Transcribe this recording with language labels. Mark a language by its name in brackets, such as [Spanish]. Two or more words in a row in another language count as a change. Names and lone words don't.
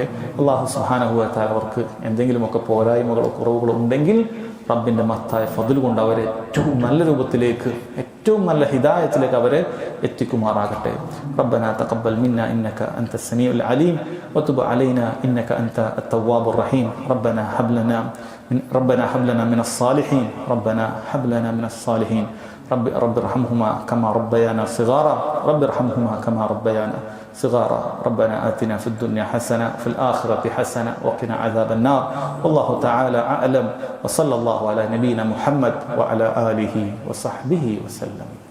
[Arabic] الله سبحانه وتعالى [Malayalam] അവർക്ക് എന്തെങ്കിലുമൊക്കെ പോരായ്മകളോ കുറവുകളോ ഉണ്ടെങ്കിൽ റബ്ബിൻ്റെ മഹത്തായ ഫദ്ൽ കൊണ്ട് അവരെ ഏറ്റവും നല്ല രൂപത്തിലേക്ക്, ഏറ്റവും നല്ല ഹിദായത്തിലേക്ക് അവരെ എത്തിക്കുമാറാകട്ടെ. [Arabic] ربنا تقبل منا إنك أنت السميع العليم وتب علينا إنك أنت التواب الرحيم. ربنا هب لنا من الصالحين. ربنا هب لنا من الصالحين. رب ارحمهما كما ربيانا صغارا. رب ارحمهما كما ربيانا صغارا. ربنا آتنا في الدنيا حسنة وفي الآخرة حسنة وقنا عذاب النار. والله تعالى أعلم، وصلى الله على نبينا محمد وعلى آله وصحبه وسلم.